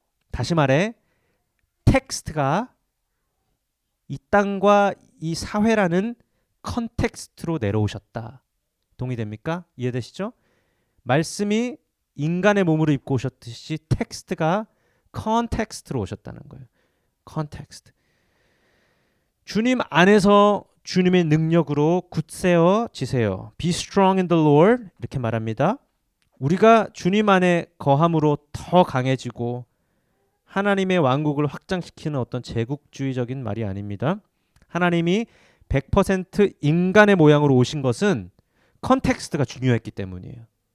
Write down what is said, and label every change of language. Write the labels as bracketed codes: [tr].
[ko] 다시 말해 텍스트가 이 땅과 이 사회라는 컨텍스트로 내려오셨다. 동의됩니까? 이해되시죠? 말씀이 인간의 몸으로 입고 오셨듯이 텍스트가 컨텍스트로 오셨다는 거예요. 컨텍스트. 주님 안에서 주님의 능력으로 굳세어지세요. [en] Be strong in the Lord [ko] 이렇게 말합니다. 우리가 주님 안에 거함으로 더 강해지고 하나님의 왕국을 확장시키는 어떤 제국주의적인 말이 아닙니다. 하나님이 100% 인간의 모양으로 오신 것은 컨텍스트가 중요했기 때문이에요.